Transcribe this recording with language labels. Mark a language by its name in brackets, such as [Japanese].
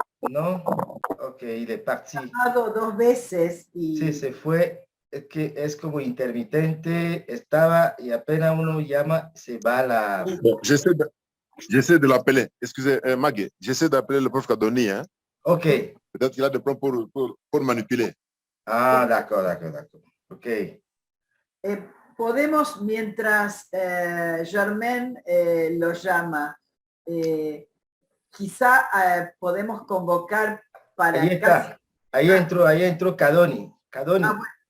[Spanish] ¿No? [French] Ok, il est parti. [Spanish] Dos veces y... Sí, se fue. Es que es como intermitente, estaba y apenas uno llama, se va la... [French] Bon, j'essaie de l'appeler. Excusez, Maggie, j'essaie d'appeler le prof Kadoni. Hein? Ok. Peut-être qu'il a des plans pour manipuler. Ah, d'accord. Ok. [Spanish] Podemos, mientras Germain lo llama, quizá podemos convocar para... Ahí está. Ahí entró Kadoni. Kadoni. Ah, bueno.